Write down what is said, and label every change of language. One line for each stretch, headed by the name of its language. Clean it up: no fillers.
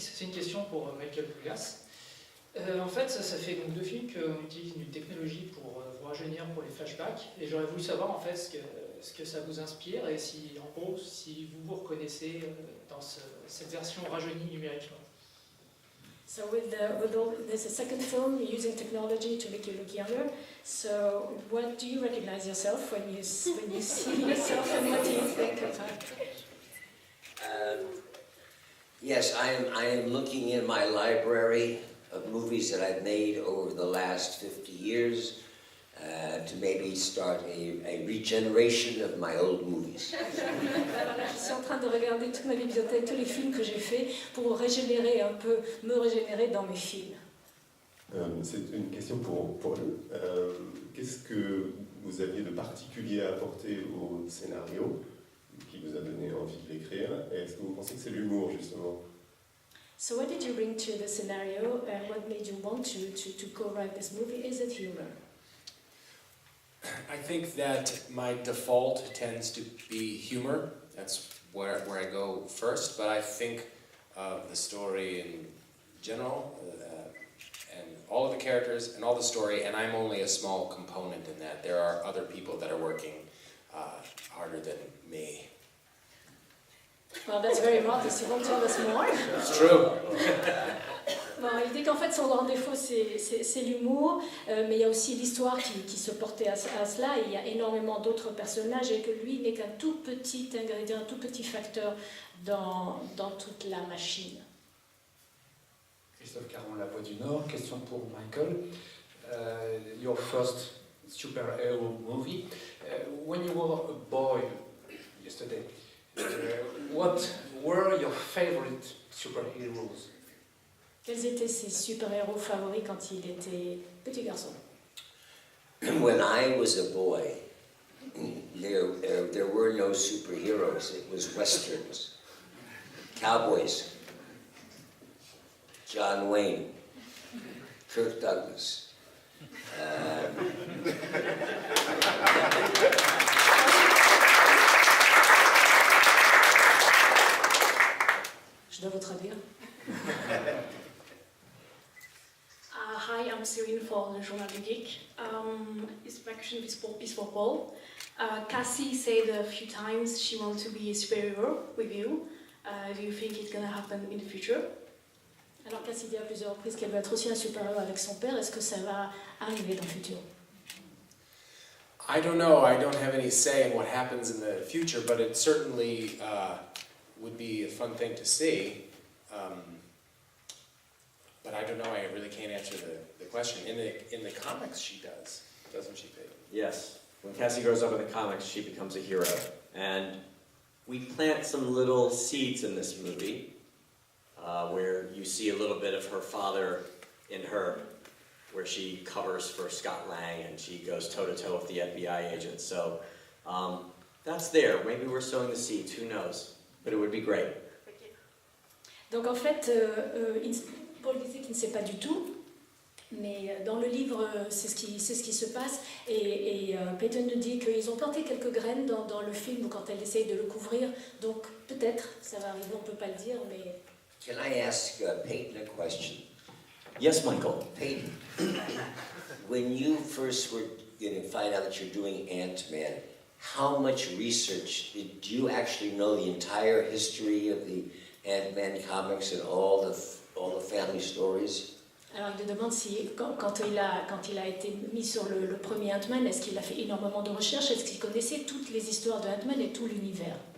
French: C'est une question pour Michael Douglas. En fait, ça fait donc 2 films qu'on utilise une technologie pour vous rajeunir pour les flashbacks, et j'aurais voulu savoir en fait ce que ça vous inspire et si, en gros, si vous vous reconnaissez dans cette version rajeunie numériquement.
English: So there's a second film using technology to make you look younger. So what do you recognize yourself when you see yourself, and what do you think of her? Yes, I am looking in my library of movies that I've made over the last 50 years to maybe start a regeneration of my old movies.
French: Voilà, je suis en train de regarder toute ma bibliothèque, tous les films que j'ai faits pour régénérer un peu, me régénérer dans mes films. C'est une question pour Paul. Qu'est-ce que vous aviez de particulier à apporter au scénario qui vous a donné envie de l'écrire? Et est-ce que vous pensez que c'est l'humour, justement?
English: So what did you bring to the scenario, and what made you want to co-write this movie? Is it humor? I think that my default tends to be humor. That's where I go first, but I think of the story in general, and all of the characters and all the story, and I'm only a small component in that. There are other people that are working harder than me. Well, that's very modest. You won't tell us more. It's true.
French: Bon, il dit qu'en fait son grand défaut c'est l'humour, mais il y a aussi l'histoire qui se portait à cela, et il y a énormément d'autres personnages, et que lui n'est qu'un tout petit ingrédient, un tout petit facteur dans toute la machine. Christophe Caron, La Voix du Nord, question pour Michael.
English: Your first superhero movie. When you were a boy yesterday, what were your favorite superheroes?
French: Quels étaient ses super-héros favoris quand il était petit garçon?
English: When I was a boy, there were no superheroes. It was westerns, cowboys, John Wayne, Kirk Douglas.
French: Je dois vous traduire.
English: Hi, I'm Cyrine for the Journal du Geek. This question is for Paul. Cassie said a few times she wants to be a superhero with you. Do you think it's going to happen in the future?
French: Alors Cassie dit à plusieurs reprises qu'elle veut être aussi un super-héros avec son père. Est-ce que ça va arriver dans le futur?
English: I don't know. I don't have any say in what happens in the future, but it certainly would be a fun thing to see. But I don't know, I really can't answer the question. In the comics she does, doesn't she, Peyton? Yes. When Cassie grows up in the comics, she becomes a hero. And we plant some little seeds in this movie where you see a little bit of her father in her, where she covers for Scott Lang and she goes toe-to-toe with the FBI agent. So that's there. Maybe we're sowing the seeds, who knows? But it would be great.
French: Donc en fait, Paul disait qu'il ne sait pas du tout, mais dans le livre, c'est ce qui se passe, et Peyton nous dit qu'ils ont planté quelques graines dans le film quand elle essaye de le couvrir, donc peut-être ça va arriver, on ne peut pas le dire, mais...
English: Can I ask Peyton a question? Yes, Michael. Peyton, when you first were going to find out that you're doing Ant-Man, how much research did you actually know the entire history of the Ant-Man comics and all the family stories?
French: Alors il me demande si quand il a été mis sur le premier Ant-Man, est-ce qu'il a fait énormément de recherches, est-ce qu'il connaissait toutes les histoires de Ant-Man et tout l'univers?